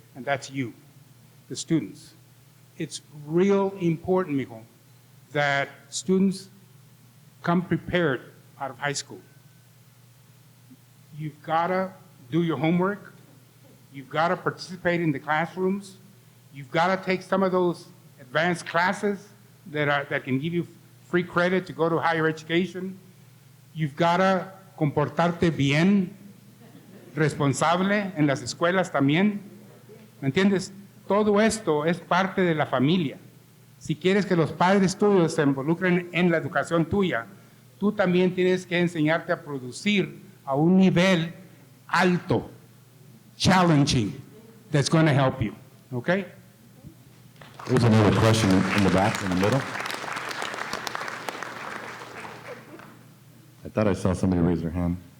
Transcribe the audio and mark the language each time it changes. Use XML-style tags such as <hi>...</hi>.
<en>And that's you, the students. It's real important, mijo, that students come prepared out of high school. You've gotta do your homework. You've gotta participate in the classrooms. You've gotta take some of those advanced classes that can give you free credit to go to higher education. You've gotta</en> <es>comportarte bien, responsable en las escuelas también. ¿Me entiendes? Todo esto es parte de la familia. Si quieres que los padres tuyos se involucren en la educación tuya, tú también tienes que enseñarte a producir a un nivel alto,</es> <en>challenging, that's going to help you. Okay? There's another question in the back, in the middle. I thought I saw somebody raise their hand.</en>